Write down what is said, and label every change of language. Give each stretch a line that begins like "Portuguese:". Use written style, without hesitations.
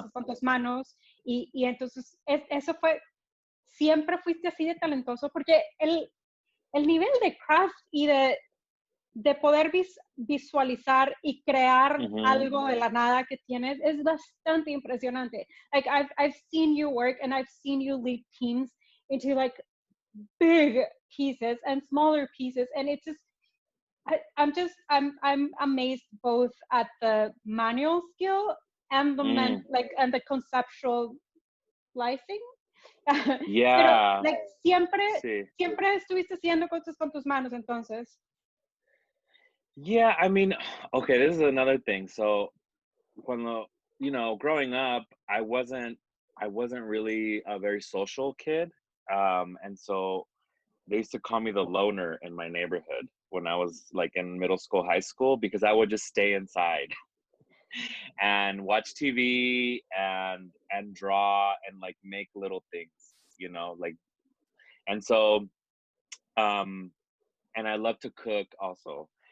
Spanish: cosas con tus manos y entonces eso fue, siempre fuiste así de talentoso porque el nivel de craft y de poder visualizar y crear algo de la nada que tienes es bastante impresionante.
English: Like, I've seen you work and I've seen you lead teams into like big pieces and smaller pieces, and it's just I'm amazed both at the manual skill and the and the conceptual slicing. Yeah.
Spanish: Pero
English: like
Spanish: siempre Sí. estuviste haciendo cosas con tus manos, entonces.
English: Yeah, I mean, okay, this is another thing. So,
Spanish: cuando,
English: growing up, I wasn't really a very social kid. And so they used to call me the loner in my neighborhood when I was like in middle school, high school, because I would just stay inside and watch TV and draw and like make little things, like, and so, and I love to cook also.